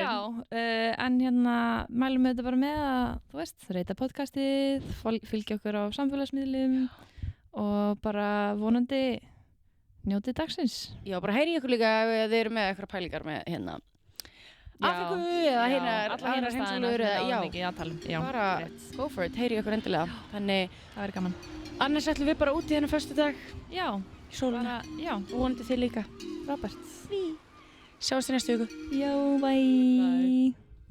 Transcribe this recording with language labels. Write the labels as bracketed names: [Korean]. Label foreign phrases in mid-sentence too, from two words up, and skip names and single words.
[Icelandic] Já, en mælum við þetta bara með að, þú veist, reyta podcastið, fylgja okkur á samfélagsmiðlum og bara vonandi njótið dagsins. Já, bara heyri ykkur líka ef þið eru með eitthvað pælingar með hérna Afríku eða hérna allar heimsálfur eða já, [English] bara go for it, [Icelandic] heyri ykkur endilega. Þannig það verður gaman. Annars ætlum við bara út í þennan föstudag. Já, Sólina. Og vonandi þið líka. Robert. Sjáumst í næstu viku. Já, bye.